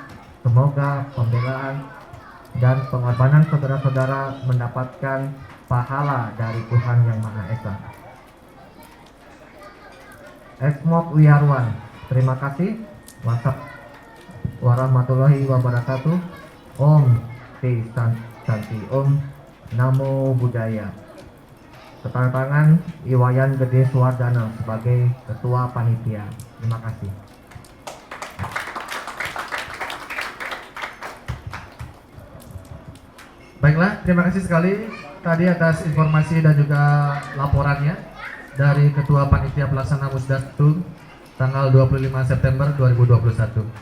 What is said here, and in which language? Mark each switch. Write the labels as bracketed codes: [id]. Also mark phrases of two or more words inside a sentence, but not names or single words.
[id] Semoga pembelaan dan pengorbanan saudara-saudara mendapatkan pahala dari Tuhan Yang Maha Esa. Eksmok Wiharwan, terima kasih. [ar] ورحمة الله وبركاته. [sa] Om Ti Santi Om [pi] Namo Buddhaya. [id] Tanda tangan Iwayan Gede Suwardana sebagai Ketua Panitia. Terima kasih. Baiklah, terima kasih sekali tadi atas informasi dan juga laporannya dari Ketua Panitia Pelaksana Musda 1 tanggal 25 September 2021.